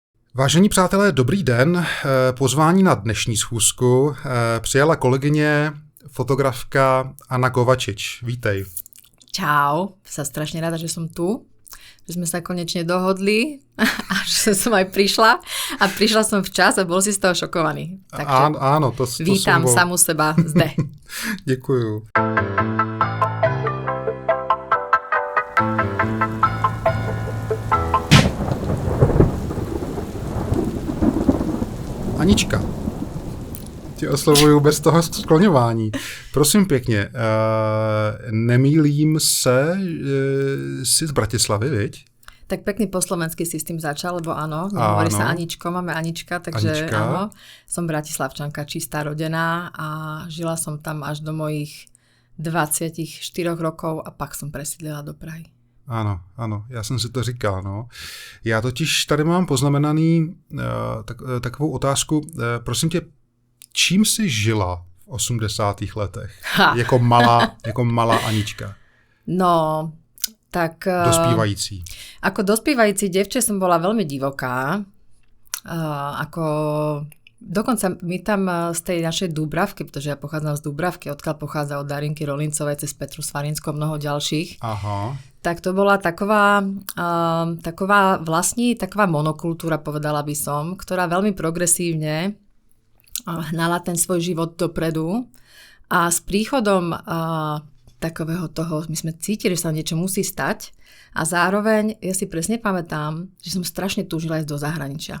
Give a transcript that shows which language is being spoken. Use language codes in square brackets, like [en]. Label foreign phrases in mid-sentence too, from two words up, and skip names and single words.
[cs] Vážení přátelé, dobrý den. Pozvání na dnešní schůzku přijala kolegyně, fotografka Anna Kovačič. Vítej. [sk] Čau, sa strašne rada, že som tu, že sme sa konečne dohodli a že som aj prišla. A prišla som včas a bol si z toho šokovaný. Takže áno, to vítam samu seba zde. [cs] Děkuju. Anička, tě oslovuju bez toho skloňování. Prosím pěkně, nemýlím se, jsi z Bratislavy, viď? [sk] Tak pekný po slovensky si s tým začal, lebo áno, hovorí sa Aničko, máme Anička, takže Anička. Áno, som bratislavčanka, čistá rodená a žila som tam až do mojich 24 rokov a pak som presídlila do Prahy. [cs] Ano, já jsem si to říkal, no. Já totiž tady mám poznamenaný takovou otázku. Prosím tě, čím jsi žila v 80. letech? Jako malá Anička. No, tak... Dospívající. [sk] Ako dospívající devče som bola veľmi divoká. Dokonca my tam z tej našej Dúbravky, pretože ja pochádzam z Dúbravky, odkiaľ pochádza od Darinky Rolincovej cez Petru Svarinskou, mnoho ďalších. Aha. Tak to bola taková monokultúra, povedala by som, ktorá veľmi progresívne hnala ten svoj život dopredu a s príchodom takového toho, my sme cítili, že sa niečo musí stať a zároveň, ja si presne pamätám, že som strašne túžila ísť do zahraničia.